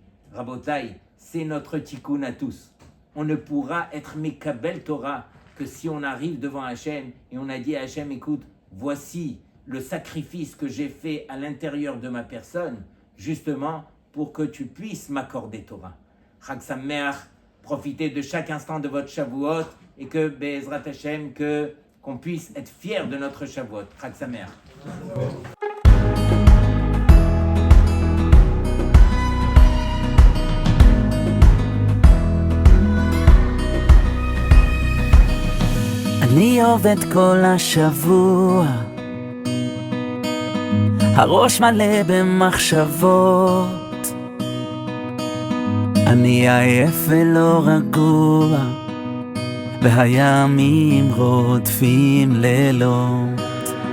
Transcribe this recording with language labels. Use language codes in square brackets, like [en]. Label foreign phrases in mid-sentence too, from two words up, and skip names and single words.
[fr] Rabotai, c'est notre tikkun à tous. On ne pourra être [he] מקבל תורה [fr] que si on arrive devant Hachem et on a dit à Hachem, écoute, voici le sacrifice que j'ai fait à l'intérieur de ma personne, justement pour que tu puisses m'accorder Torah. [he] חג שמח, [fr] profitez de chaque instant de votre Shavuot et que, [he] בעזרת השם, [fr] qu'on puisse être fiers de notre Shavuot. [he] חג שמח. אני עובד כל השבוע, הראש מלא במחשבות, אני עייף ולא רגוע, והימים רודפים לילות.